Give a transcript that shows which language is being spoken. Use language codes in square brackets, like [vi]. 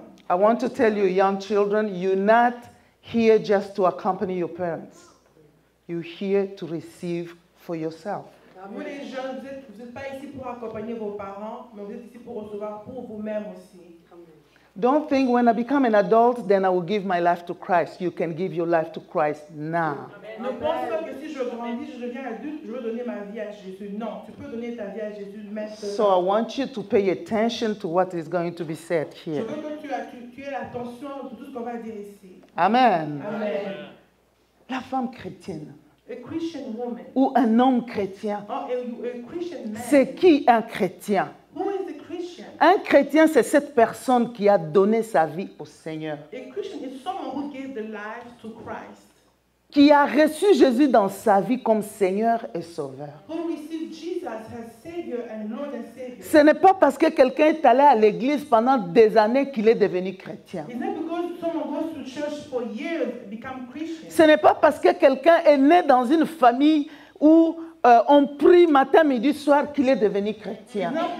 [en] I want to tell you, young children, you're not here just to accompany your parents. You're here to receive for yourself. [fr] Vous les jeunes, vous n'êtes pas ici pour accompagner vos parents, mais vous êtes ici pour recevoir pour vous-même aussi. [en] Don't think when I become an adult, then I will give my life to Christ. You can give your life to Christ now. [fr] Ne pense pas que si je grandis, je deviens adulte, je veux donner ma vie à Jésus. Non, tu peux donner ta vie à Jésus maintenant. [en] So I want you to pay attention to what is going to be said here. [fr] Je veux que tu aies l'attention de tout ce qu'on va dire ici. Amen. Amen. La femme chrétienne. [en] A Christian woman. [fr] Ou un homme chrétien. [en] Or a Christian man. [fr] C'est qui un chrétien? [en] Who is a Christian? [fr] Un chrétien, c'est cette personne qui a donné sa vie au Seigneur. [en] A Christian is someone who gave the life to Christ. [fr] Qui a reçu Jésus dans sa vie comme Seigneur et Sauveur. [en] Who received Jesus as Savior and Lord and Savior. [fr] Ce n'est pas parce que quelqu'un est allé à l'église pendant des années qu'il est devenu chrétien. [en] It's not because someone goes to church for years and become Christian. [fr] Ce n'est pas parce que quelqu'un est né dans une famille où on prie matin, midi, soir qu'il est devenu chrétien.